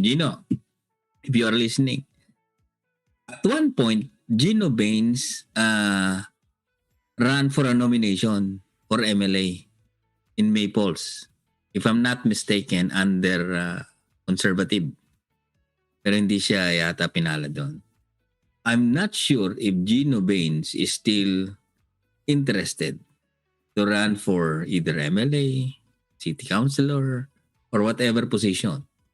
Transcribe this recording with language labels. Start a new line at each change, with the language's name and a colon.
English: Gino, if you are listening. At one point, Gino Baines ran for a nomination for MLA in Maples. If I'm not mistaken, under conservative.
Filipino: Pero hindi siya yata pinala doon.
English: I'm not sure if Gino Baines is still interested to run for either MLA, city councilor, or whatever position.